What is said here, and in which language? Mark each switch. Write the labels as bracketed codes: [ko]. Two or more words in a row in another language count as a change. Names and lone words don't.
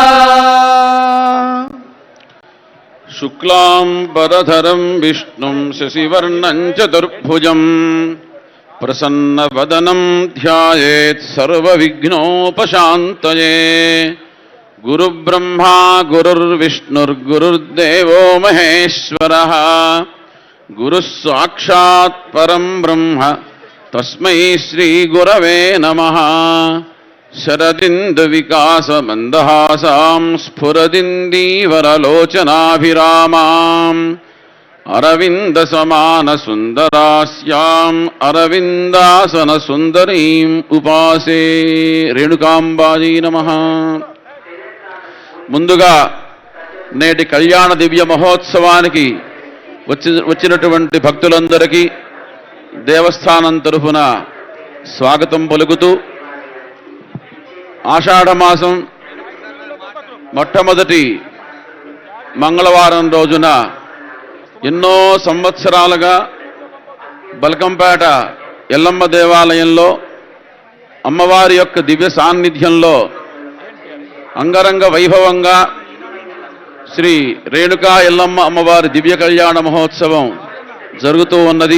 [sa] शुक्लाम्बरधरं विष्णुं शशिवर्णं चतुर्भुजम् प्रसन्नवदनं ध्यायेत् सर्वविघ्नोपशान्तये गुरुब्रह्मा गुरुर्विष्णुर्गुरुर्देवो महेश्वरः गुरुः साक्षात् परं ब्रह्म तस्मै श्रीगुरवे नमः शरदिन्दविकासमन्दहासां स्फुरदिन्दीवरलोचनाभिरामाम् अरविन्दसमानसुन्दरास्याम् अरविन्दासनसुन्दरीम् उपासे రేణుకాంబాజీ నమః. [te] ముందుగా నేటి కళ్యాణ దివ్య మహోత్సవానికి వచ్చినటువంటి భక్తులందరికీ దేవస్థానం తరఫున స్వాగతం పలుకుతూ ఆషాఢమాసం మొట్టమొదటి మంగళవారం రోజున ఎన్నో సంవత్సరాలుగా బల్కంపేట ఎల్లమ్మ దేవాలయంలో అమ్మవారి యొక్క దివ్య సాన్నిధ్యంలో అంగరంగ వైభవంగా శ్రీ రేణుకా ఎల్లమ్మ అమ్మవారి దివ్య కళ్యాణ మహోత్సవం జరుగుతూ ఉన్నది.